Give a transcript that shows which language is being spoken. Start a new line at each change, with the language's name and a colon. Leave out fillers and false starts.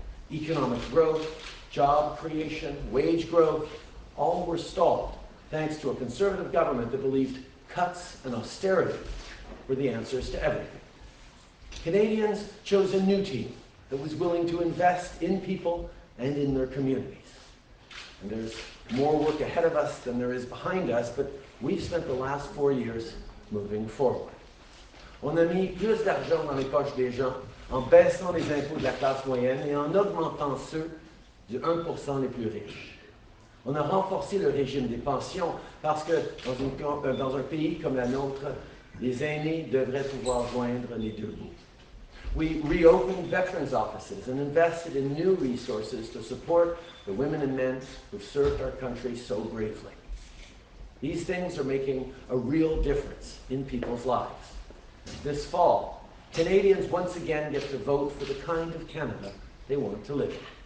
English: Economic growth, job creation, wage growth, all were stalled, thanks to a conservative government that believed cuts and austerity were the answers to everything. Canadians chose a new team that was willing to invest in people and in their communities. And there's more work ahead of us than there is behind us, but we've spent the last 4 years moving forward.
French: On a mis plus d'argent dans les poches des gens en baissant les impôts de la classe moyenne et en augmentant ceux du 1% les plus riches. On a renforcé le régime des pensions parce que dans un pays comme la nôtre, les aînés devraient pouvoir joindre les deux bouts.
English: We reopened veterans' offices and invested in new resources to support the women and men who've served our country so bravely. These things are making a real difference in people's lives. This fall, Canadians once again get to vote for the kind of Canada they want to live in.